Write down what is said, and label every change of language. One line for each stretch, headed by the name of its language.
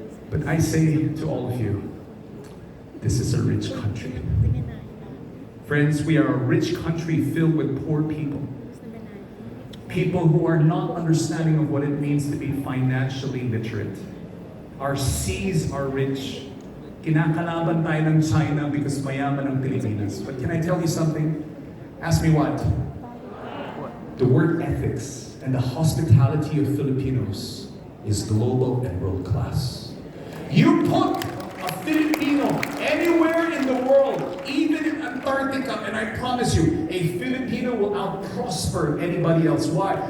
English: But I say to all of you, this is a rich country. Friends, we are a rich country filled with poor people. People who are not understanding of what it means to be financially literate. Our seas are rich.
Filipino: Kinakalaban tayo ng China because mayaman ang Pilipinas.
English: But can I tell you something? Ask me what? The work ethics and the hospitality of Filipinos is global and world class. You put a Filipino anywhere in the world, even in Antarctica, and I promise you, a Filipino will out-prosper anybody else. Why?